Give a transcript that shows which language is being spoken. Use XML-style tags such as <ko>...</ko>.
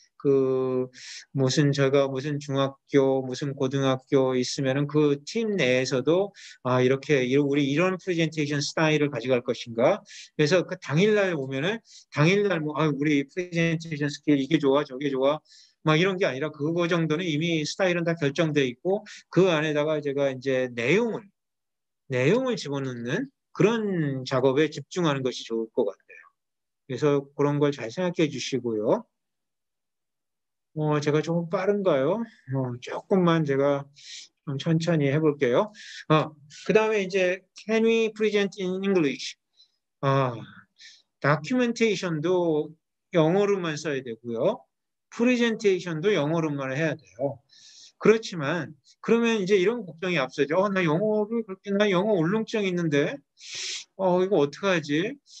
<ko>그 제가 무슨 중학교 무슨 고등학교 있으면은 그 팀 내에서도 이렇게 우리 이런 프레젠테이션 스타일을 가져갈 것인가 그래서 그 당일날 오면은 당일날 뭐 우리 프레젠테이션 스킬 이게 좋아 저게 좋아 막 이런 게 아니라 그거 정도는 이미 스타일은 다 결정돼 있고 그 안에다가 제가 이제 내용을 집어넣는 그런 작업에 집중하는 것이 좋을 것 같아요. 그래서 그런 걸 잘 생각해 주시고요. 제가 조금 빠른가요? 조금만 제가 좀 천천히 해볼게요. 그 다음에 이제</ko> <en>Can we present in English?</en> <ko>다큐멘테이션도 영어로만 써야 되고요. 프레젠테이션도 영어로만 해야 돼요. 그렇지만 그러면 이제 이런 걱정이 앞서죠. 나 영어 울렁증 있는데 이거 어떡하지?</ko>